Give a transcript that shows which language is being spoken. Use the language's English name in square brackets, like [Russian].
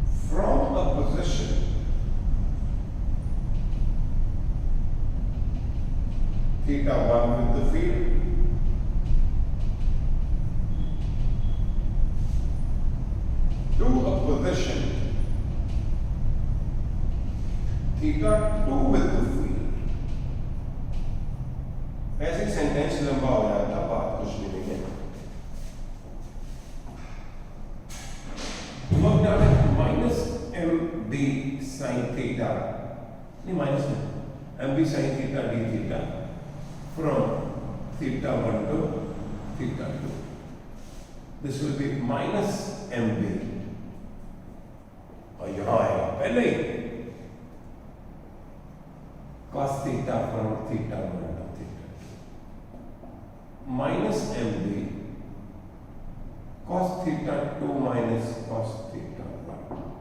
[English] from a position theta 1 with the field to a position theta 2 with the field. [Hindi] ऐसे sentence लंबा हो जाता, बात कुछ नहीं है। [English] Work done है minus M B sine theta, नहीं minus में M B sine theta D theta from theta 1 to theta 2. This will be minus M B, [Hindi] और यहां आएगा पहले ही [English] cos theta from theta 1 to theta 2 minus mb cos theta 2 minus cos theta 1.